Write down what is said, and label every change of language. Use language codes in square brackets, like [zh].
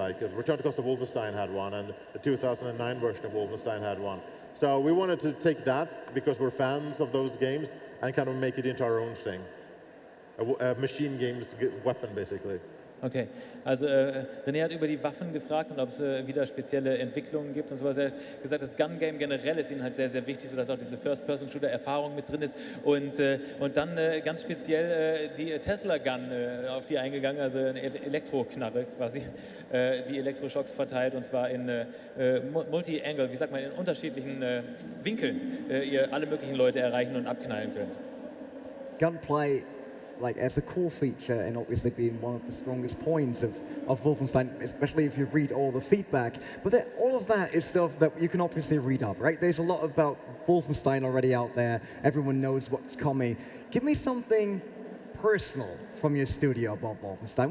[en] Like Return to Cost of Wolfenstein had one, and the 2009 version of Wolfenstein had one. So we wanted to take that, because we're fans of those games, and kind of make it into our own thing. A machine games weapon, basically. [de] Okay, also René hat über die Waffen gefragt und ob es wieder spezielle Entwicklungen gibt und sowas. Er hat gesagt, das Gun-Game generell ist ihnen halt sehr, sehr wichtig, sodass auch diese First-Person-Shooter-Erfahrung mit drin ist. Und dann ganz speziell die Tesla-Gun, auf die eingegangen, also eine Elektroknarre quasi, die Elektroschocks verteilt, und zwar in Multi-Angle, wie sagt man, in unterschiedlichen Winkeln ihr alle möglichen Leute erreichen und abknallen könnt. [en] Gunplay, like as a core feature, and obviously being one of the strongest points of Wolfenstein, especially if you read all the feedback. But all of that is stuff that you can obviously read up, right? There's a lot about Wolfenstein already out there. Everyone knows what's coming. Give me something personal from your studio about Wolfenstein.